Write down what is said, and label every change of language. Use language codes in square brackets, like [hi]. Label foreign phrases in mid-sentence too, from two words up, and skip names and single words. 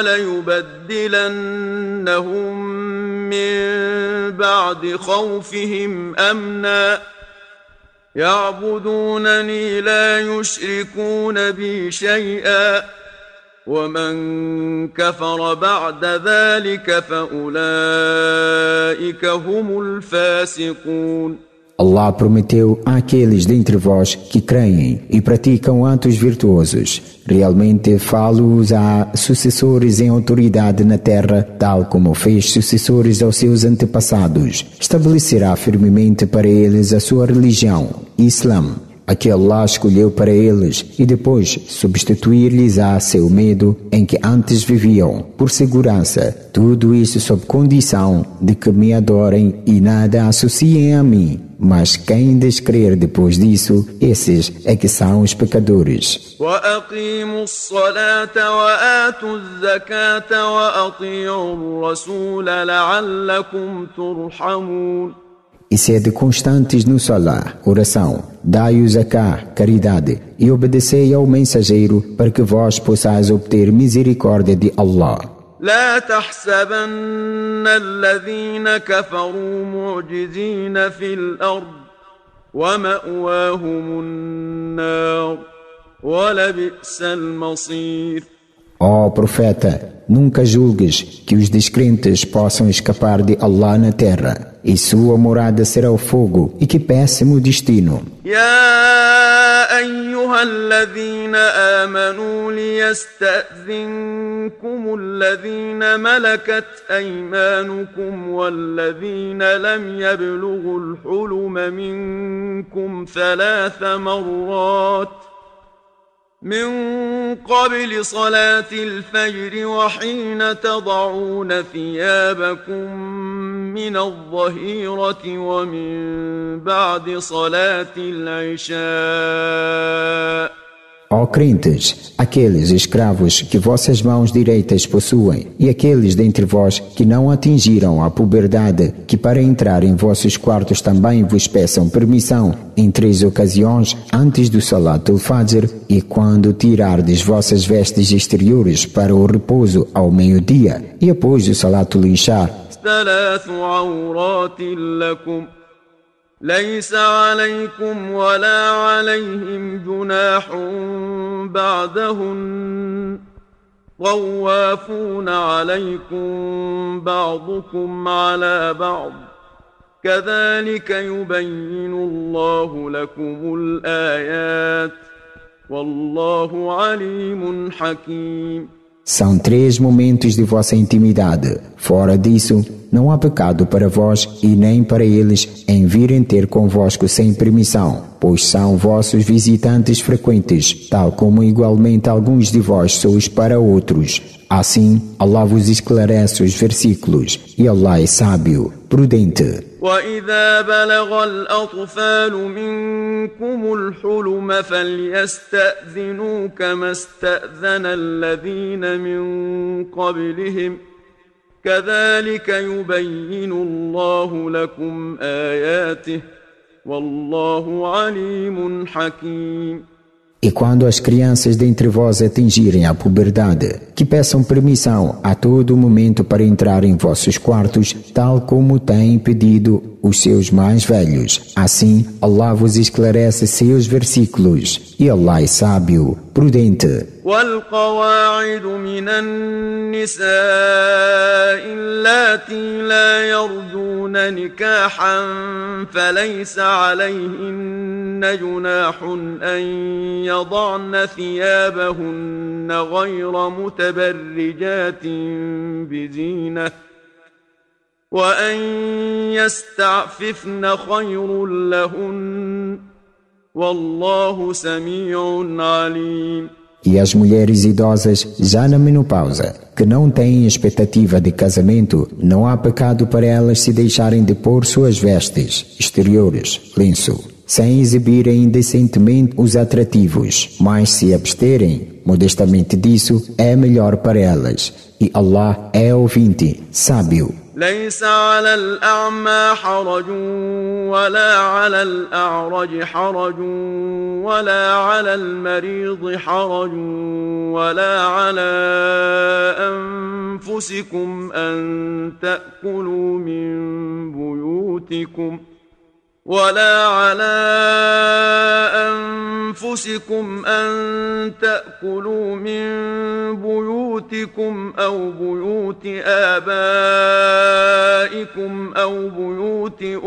[ar] وليبدلنهم من بعد خوفهم أمنا يعبدونني لا يشركون بي شيئا ومن كفر بعد ذلك فأولئك هم الفاسقون. [pt] Allah prometeu àqueles dentre vós que creem e praticam atos virtuosos. Realmente falo-os a sucessores em autoridade na terra, tal como fez sucessores aos seus antepassados. Estabelecerá firmemente para eles a sua religião, Islã, a que Allah escolheu para eles, e depois substituir-lhes-á seu medo em que antes viviam, por segurança. Tudo isso sob condição de que me adorem e nada associem a mim. Mas quem descrer depois disso, esses é que são os pecadores. [ar] وأقيموا الصلاة وآتوا الزكاة وأطيعوا الرسول لعلكم ترحمون. [pt] E sede constantes no salah, oração, dai o zakah, caridade, e obedecei ao mensageiro para que vós possais obter misericórdia de Allah. [ar] لا تحسبن الذين كفروا معجزين في الأرض ومأواهم النار ولبئس المصير. [pt] Ó profeta, nunca julgues que os descrentes possam escapar de Allah na terra, e sua morada será o fogo, e que péssimo destino. [ar] يا أيها الذين آمنوا ليستأذنكم الذين ملكت أيمانكم والذين لم يبلغوا الحلم منكم 3 مرات من قبل صلاة الفجر وحين تضعون ثيابكم من الظهيرة ومن بعد صلاة العشاء [pt] Ó crentes, aqueles escravos que vossas mãos direitas possuem, e aqueles dentre vós que não atingiram a puberdade, que para entrar em vossos quartos também vos peçam permissão em 3 ocasiões antes do [ar] صلاة الفجر, [pt] e quando tirardes vossas vestes exteriores para o repouso ao meio-dia, e após o [ar] صلاة العشاء. ليس عليكم ولا عليهم جناح بعدهن طوافون عليكم بعضكم على بعض كذلك يبين الله لكم الآيات والله عليم حكيم. [pt] São 3 momentos de vossa intimidade. Fora disso, não há pecado para vós e nem para eles em virem ter convosco sem permissão, pois são vossos visitantes frequentes, tal como igualmente alguns de vós sois para outros. Assim, Allah vos esclarece os versículos, e Allah é sábio, prudente. [ar] وَإِذَا بَلَغَ الْأَطْفَالُ مِنكُمُ الْحُلُمَ فَلْيَسْتَأْذِنُوا كَمَا اسْتَأْذَنَ الَّذِينَ مِن قَبْلِهِمْ كَذَلِكَ يُبَيِّنُ اللَّهُ لَكُمْ آيَاتِهِ وَاللَّهُ عَلِيمٌ حَكِيمٌ. [pt] E quando as crianças dentre vós atingirem a puberdade, que peçam permissão a todo momento para entrar em vossos quartos, tal como têm pedido os seus mais velhos. Assim, Allah vos esclarece seus versículos, e Allah é sábio, prudente. [ar] والقواعد من النساء اللاتي لا يرجون نكاحا فليس عليهن جناح أن يضعن ثيابهن غير متبرجات بزينة وأن يستعففن خير لهن والله سميع عليم. [pt] E as mulheres idosas, já na menopausa, que não têm expectativa de casamento, não há pecado para elas se deixarem de pôr suas vestes exteriores, lenço, sem exibirem indecentemente os atrativos, mas se absterem modestamente disso, é melhor para elas. E Allah é ouvinte, sábio. [ar] ليس على الأعمى حرج ولا على الأعرج حرج ولا على المريض حرج ولا على أنفسكم أن تأكلوا من بيوتكم أو بيوت آبائكم أو بيوت